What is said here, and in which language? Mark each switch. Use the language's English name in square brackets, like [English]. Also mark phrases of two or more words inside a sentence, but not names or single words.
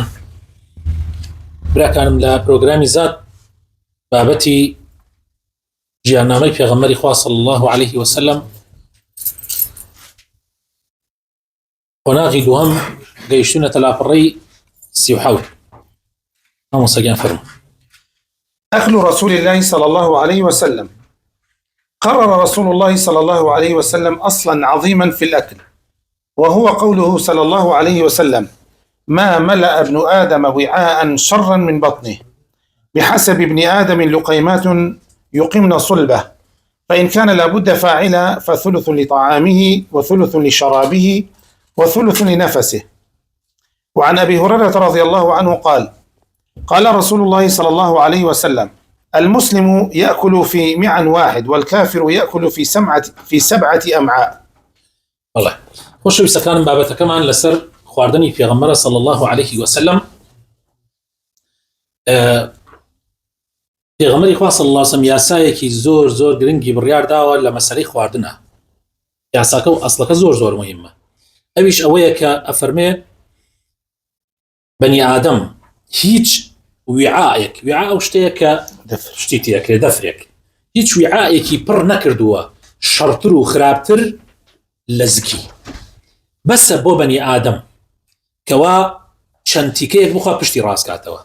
[Central Kurdish] براکانم لە پرۆگرامی زاد بابەتی ژیاننامەی پێغەمبەری خوا [Arabic] صلی الله عليه وسلم [Central Kurdish] قۆناغی دووەم گەیشتونەتە لاپەڕەی 37. نامۆسەگیان فەرموو. [Arabic] أكل رسول الله صلى الله عليه وسلم. قرر رسول الله صلى الله عليه وسلم أصلا عظيما في الأكل، وهو قوله صلى الله عليه وسلم: ما ملأ ابن آدم وعاء شرا من بطنه، بحسب ابن آدم لقيمات يقمن صلبه، فإن كان لابد فاعلا فثلث لطعامه وثلث لشرابه وثلث لنفسه. وعن أبي هريرة رضي الله عنه قال: قال رسول الله صلى الله عليه وسلم: المسلم يأكل في معا واحد والكافر يأكل في 7 أمعاء. [Central Kurdish] والله خۆشەویستەکانم بابەتەکەمان لەسەر خواردنی پێغەمبەر [Arabic] صلی الله عليه وسلم. [Central Kurdish] پێغەمبەری خوا [Arabic] صلی الله عليه وسلم [Central Kurdish] یاسایەکی زۆر گرنگی بڕیار داوە لە مەسەلەی خواردنە. یاساکە و ئەسڵەکە زۆر مهمە. ئەویش ئەوەیە کە ئەفەرمێ بەنی ئادەم هیچ وعاءێک، وعاء ئەو شتەیە کە شتی تێکرێ، دەفرێک، هیچ وعاءێکی پڕ نەکردووە شەڕتر و خراپتر لە زکی، بەسە بۆ بەنی ئادەم کەوا چەند تیکەیەک بخوا پشتی ڕاستکاتەوە.